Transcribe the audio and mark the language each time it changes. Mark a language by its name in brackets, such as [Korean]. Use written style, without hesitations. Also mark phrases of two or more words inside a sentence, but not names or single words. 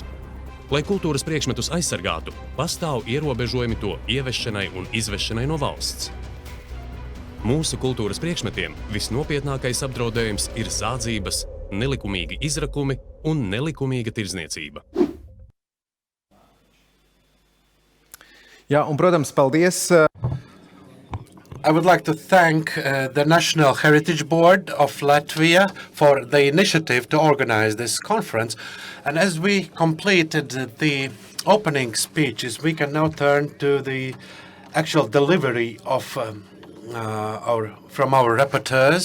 [Latvian] Lai kultūras priekšmetus aizsargātu, pastāv ierobežojumi to ievešanai un izvešanai no valsts. Mūsu kultūras priekšmetiem visnopietnākais apdraudējums ir zādzības, nelikumīgi izrakumi un nelikumīga tirdzniecība. Jā, un, protams, paldies. [English] I would like to thank the National Heritage Board of Latvia for the initiative to organize this conference. And as we completed the opening speeches, we can now turn to the actual delivery of from our rapporteurs.